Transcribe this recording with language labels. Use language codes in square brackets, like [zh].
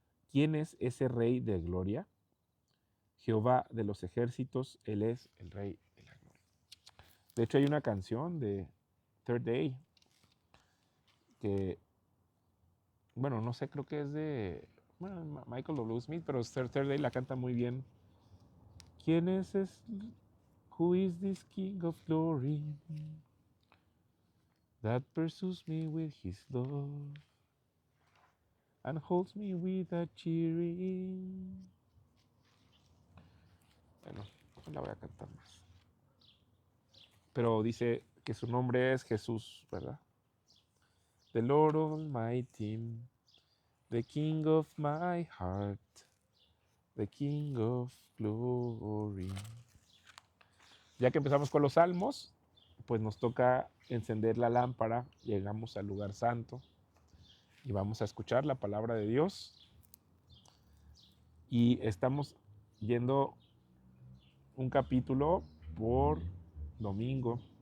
[es] ¿Quién es ese Rey de Gloria? Jehová de los ejércitos, Él es el Rey de la Gloria. De hecho, hay una canción de Third Day que, bueno, no sé, creo que es de Michael W. Smith, pero Third Day la canta muy bien. ¿Quién es [en] Who is this King of Glory that pursues me with his love and holds me with a cheering? [es] Bueno, no la voy a cantar más. Pero dice que su nombre es Jesús, ¿verdad? [en] The Lord Almighty, the King of my heart, the King of glory. [es] Ya que empezamos con los salmos, pues nos toca encender la lámpara, llegamos al lugar santo y vamos a escuchar la palabra de Dios. Y estamos yendo un capítulo por domingo.